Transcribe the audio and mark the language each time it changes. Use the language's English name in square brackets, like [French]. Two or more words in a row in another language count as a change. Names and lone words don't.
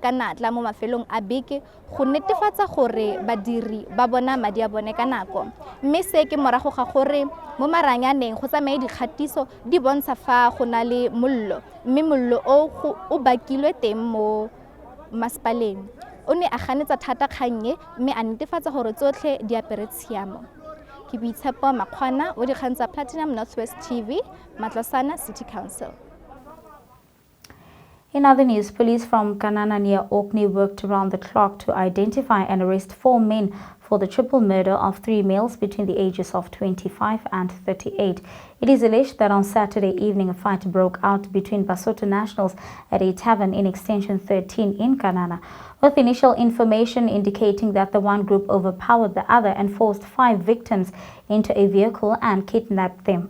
[Tswana] ka natla mo mafelong a beke go netefatsa gore badiri ba bona madi a bone ka nako mme se ke morago ga gore mo maranyaneng go tsamaye dikgatiso di bontsha fa go na le mollo mme mollo o bakilwe teng mo masepaleng o ne a ganetsa thata kgannye mme a netefatsa gore tsotlhe di apere tshiamo ke boitshepo makgwana o dikgang tsa Platinum Northwest TV, Matlosana City Council. [English] In other news, police from Kanana near Orkney worked around the clock to identify and arrest 4 men for the triple murder of 3 males between the ages of 25 and 38. It is alleged that on Saturday evening a fight broke out between Lesotho nationals at a tavern in Extension 13 in Kanana, with initial information indicating that the one group overpowered the other and forced 5 victims into a vehicle and kidnapped them.